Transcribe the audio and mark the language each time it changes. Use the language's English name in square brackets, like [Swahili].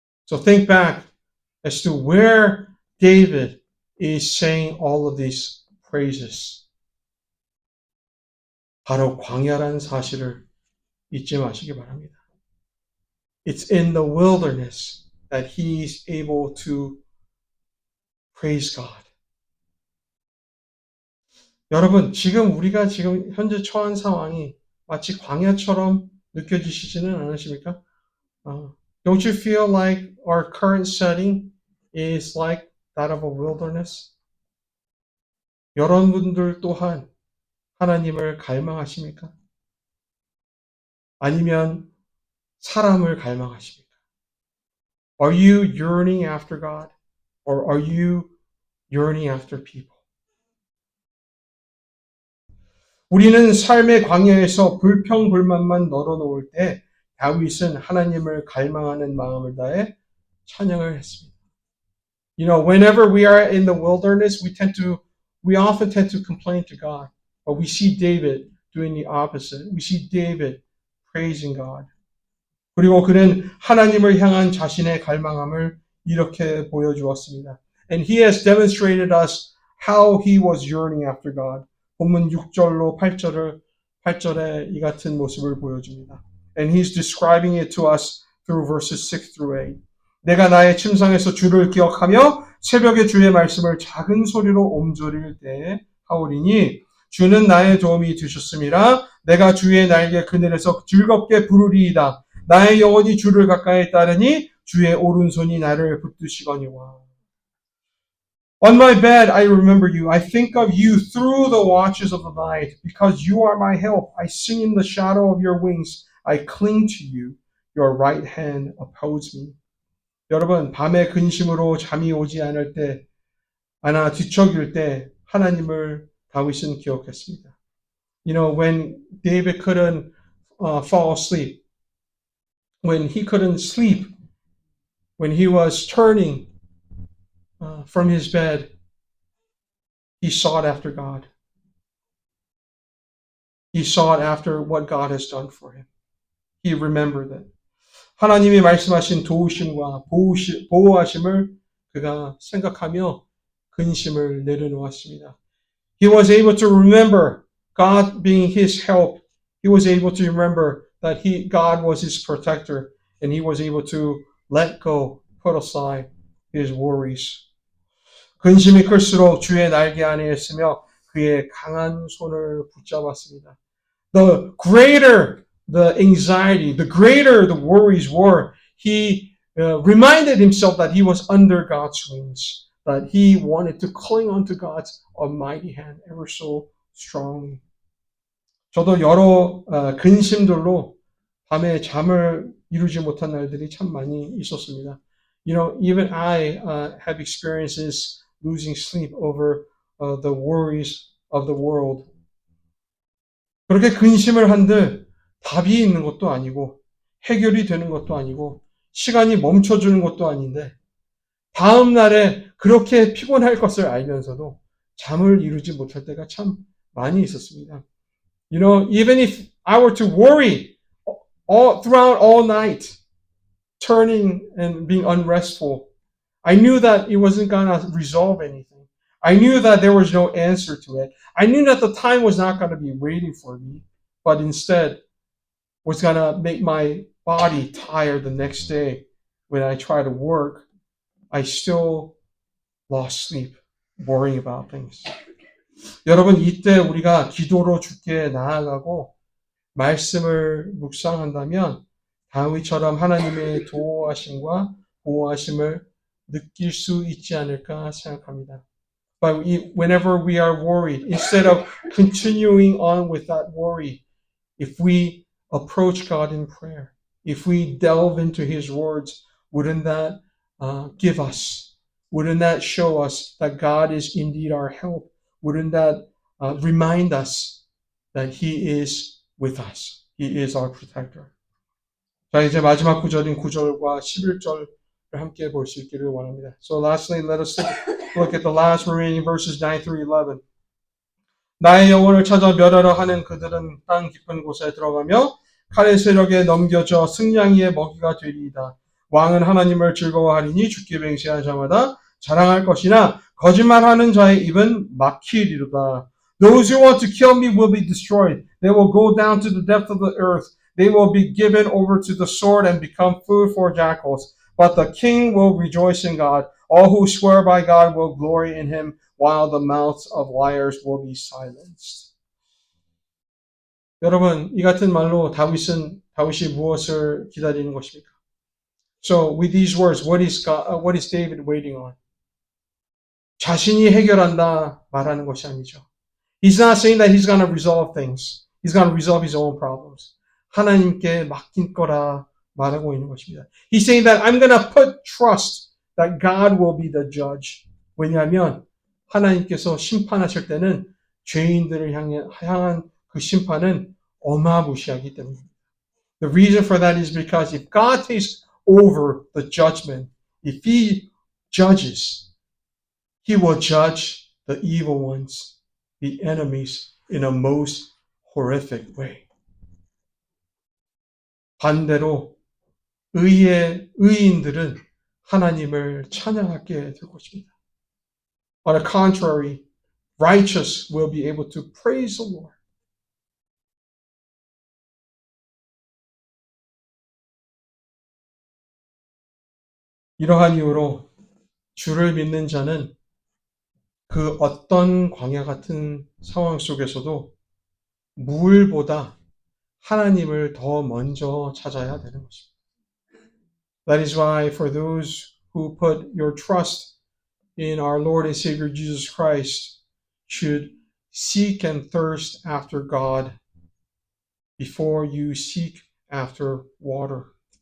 [English] So think back as to where David is saying all of these praises. [Korean] 바로 광야라는 사실을 잊지 마시기 바랍니다. [English] It's in the wilderness that he's able to praise God. [Korean] 여러분, 지금 우리가 지금 현재 처한 상황이 마치 광야처럼 느껴지시지는 않으십니까? [English] Don't you feel like our current setting is like that of a wilderness? [Korean] 여러분들 또한 하나님을 갈망하십니까? 아니면 사람을 갈망하십니까? [English] Are you yearning after God? Or are you yearning after people? [Korean] 우리는 삶의 광야에서 불평불만만 널어놓을 때 다윗은 하나님을 갈망하는 마음을 다해 찬양을 했습니다. [English] You know, whenever we are in the wilderness, we often tend to complain to God. But we see David doing the opposite. We see David praising God. [Korean] 그리고 그는 하나님을 향한 자신의 갈망함을 이렇게 보여주었습니다. [English] And he has demonstrated us how he was yearning after God. [Korean] 본문 6절로 8절에 이 같은 모습을 보여줍니다. [English] And he's describing it to us through verses 6 through 8. [Korean] 내가 나의 침상에서 주를 기억하며 새벽에 주의 말씀을 작은 소리로 옴졸일 때에 하오리니 주는 나의 도움이 되셨음이라. 내가 주의 날개 그늘에서 즐겁게 부르리이다. 나의 영혼이 주를 가까이 따르니 주의 오른손이 나를 붙드시거니와. [English] On my bed I remember you. I think of you through the watches of the night. Because you are my help. I sing in the shadow of your wings. I cling to you. Your right hand upholds me. [Korean] 여러분, 밤에 근심으로 잠이 오지 않을 때, 뒤척일 때 하나님을 다윗은 기억했습니다. [English] You know, when David couldn't fall asleep, when he couldn't sleep, when he was turning from his bed, he sought after God. He sought after what God has done for him. He remembered that. [Korean] 하나님이 말씀하신 도우심과 보호하심을 그가 생각하며 근심을 내려놓았습니다. [English] He was able to remember God being his help. He was able to remember that God was his protector, and he was able to let go, put aside his worries. [Korean] 근심이 클수록 주의 날개 안에 있으며 그의 강한 손을 붙잡았습니다. [English] The greater the anxiety, the greater the worries were, he reminded himself that he was under God's wings, that he wanted to cling onto God's almighty hand ever so strongly. [Korean] 저도 여러 근심들로 밤에 잠을 이루지 못한 날들이 참 많이 있었습니다. [English] You know, even I have experiences losing sleep over the worries of the world. [Korean] 그렇게 근심을 한들 답이 있는 것도 아니고 해결이 되는 것도 아니고 시간이 멈춰주는 것도 아닌데 다음 날에 그렇게 피곤할 것을 알면서도 잠을 이루지 못할 때가 참 많이 있었습니다. [English] You know, even if I were to worry throughout all night, turning and being unrestful, I knew that it wasn't going to resolve anything. I knew that there was no answer to it. I knew that the time was not going to be waiting for me, but instead was going to make my body tired the next day. When I try to work, I still lost sleep, worrying about things. [Korean] 여러분, 이때 우리가 기도로 주께 나아가고 말씀을 묵상한다면 다윗처럼 하나님의 도우하심과 보호하심을 느낄 수 있지 않을까 생각합니다. [English] But whenever we are worried, instead of continuing on with that worry, if we approach God in prayer, if we delve into His words, wouldn't that wouldn't that show us that God is indeed our help? Wouldn't that remind us that He is with us? He is our protector. [Korean] 자, 이제 마지막 구절인 9절과 11절을 함께 볼 수 있기를 원합니다. [English] So lastly, let us look at the last remaining verses 9 through 11. [Korean] 나의 영혼을 찾아 멸하려 하는 그들은 땅 깊은 곳에 들어가며 칼의 세력에 넘겨져 승냥이의 먹이가 되리이다. 왕은 하나님을 즐거워하리니 죽기 맹세한 자마다 자랑할 것이나 거짓말하는 자의 입은 막히리로다. [English] Those who want to kill me will be destroyed. They will go down to the depth of the earth. They will be given over to the sword and become food for jackals. But the king will rejoice in God. All who swear by God will glory in him, while the mouths of liars will be silenced. [Korean] 여러분, 이 같은 말로 다윗이 무엇을 기다리는 것입니까? [English] So with these words, what is David waiting on? [Korean] 자신이 해결한다 말하는 것이 아니죠. [English] He's not saying that he's going to resolve things. He's going to resolve his own problems. [Korean] 하나님께 맡긴 거라 말하고 있는 것입니다. [English] He's saying that I'm going to put trust that God will be the judge. [Korean] 왜냐하면 하나님께서 심판하실 때는 죄인들을 향한 그 심판은 어마무시하기 때문입니다. [English] The reason for that is because if God takes over the judgment, if He judges, He will judge the evil ones, the enemies, in a most horrific way. [Korean] 반대로 의인들은 하나님을 찬양하게 될 것입니다. [English] On the contrary, righteous will be able to praise the Lord. [Korean] 이러한 이유로 주를 믿는 자는 그 어떤 광야 같은 상황 속에서도 물보다 하나님을 더 먼저 찾아야 되는 것입니다. [English] That is why for those who put your trust in our Lord and Savior Jesus Christ should seek and thirst after God before you seek after water.